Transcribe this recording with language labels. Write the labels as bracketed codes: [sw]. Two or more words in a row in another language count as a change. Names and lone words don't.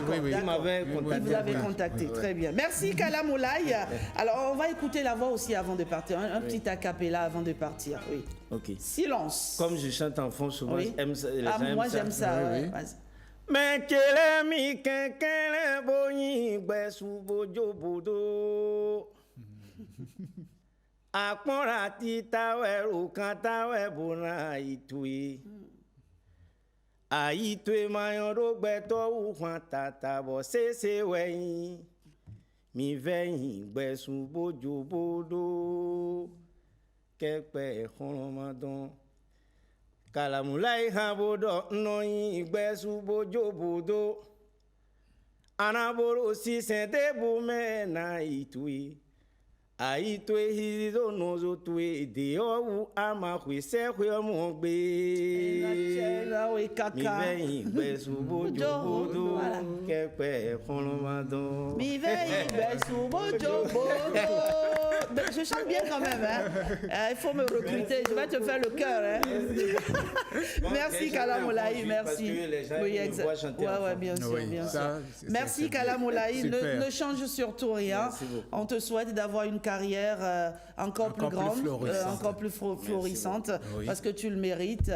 [fr] Il vous avait contacté. Très bien. Merci Kala Moulaye. Alors, on va écouter la voix aussi avant de partir. Un petit a cappella avant de partir. Oui. Ok. Silence. Comme je chante en fond souvent, les gens moi j'aime ça. [fon] Mais quel mi quel boyi besu bojo bodo. Akpora tita weru kanta webuna itui. Aitwe mayoro gbeto ukwan tata bo sese weyin. Mi veyin besu bojo bodo. Kepe khoromadon. Kala Moulaye habodo noyin besu bojo bodo. Anaboro si sente bume na itui. Aitwe hizo nozo tue deo ama kwese kwemogbe. Mi veyin besu bojo bodo kepe kholomadon. Mi veyin besu bojo bodo. [fr] Je chante bien quand même, hein. Il faut me recruter, je vais te faire le cœur, hein. Merci Kala Moulaye, merci. Oui, exact. Ouais, bien sûr, bien sûr. Merci Kala Moulaye, ne change surtout rien. On te souhaite d'avoir une carrière encore plus grande, encore plus florissante, parce que tu le mérites.